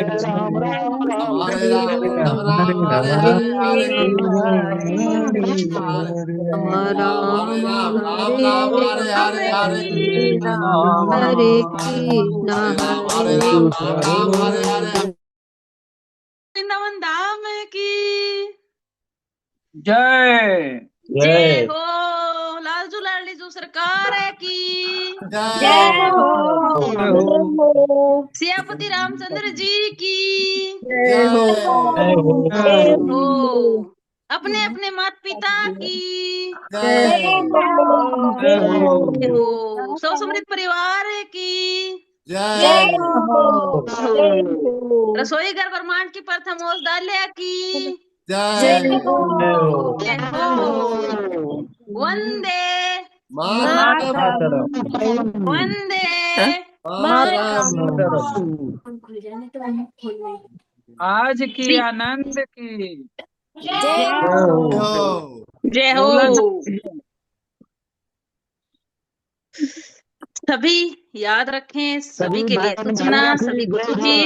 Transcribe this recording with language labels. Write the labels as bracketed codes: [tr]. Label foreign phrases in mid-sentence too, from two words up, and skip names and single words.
[hi] कृष्ण कृष्ण हरे राम हरे हरे राम राम राम हरे हरे हरे हरे कृष्ण हरे वृंदावन धाम की जय जय हो लालजू लाडली जू सरकार की जय हो जय हो सियापति रामचंद्र जी की जय हो जय हो जय हो अपने अपने माता पिता की जय जय हो जय हो सौ समृद्ध परिवार की जय रसोई घर ब्रह्मांड की प्रथम ओस डालिया की जय जय हो जय हो वंदे मातरम वंदे मातरम आज की श्री आनंद की जय हो जय बोला हो सभी याद रखें सभी के लिए सूचना सभी को सूचित